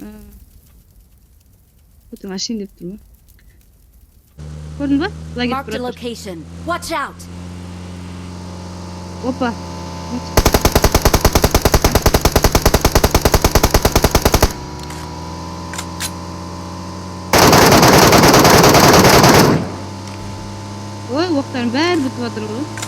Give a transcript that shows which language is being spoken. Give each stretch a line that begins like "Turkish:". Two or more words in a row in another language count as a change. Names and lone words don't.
Kazakh: Өте машин деп тұр ма? Көрдің ба? Бұлай кетіп
English: Marked a
Kazakh: бара жатыр.
English: location. Watch out! Опа.
Kazakh: Ой, оқтардың бәрі бітіп жатыр ғой.